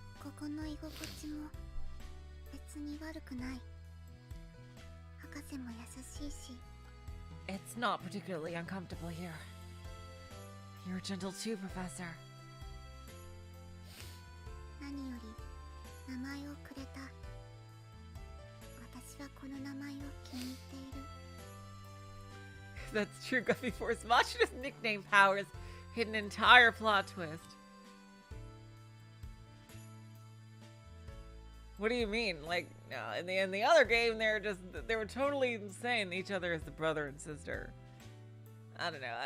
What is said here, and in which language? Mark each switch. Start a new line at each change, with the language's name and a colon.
Japanese: ここの居心地も別に悪くない。博士も優しいし。
English: It's not particularly uncomfortable here. You're gentle too, Professor.
Japanese: 何より名前をくれた。私はこの名前を気に入っている。
English: That's true, Guppy Force. Machido's nickname powers hid an entire plot twist. What do you mean? Like, in the other game, they were totally saying each other as the brother and sister. I don't know.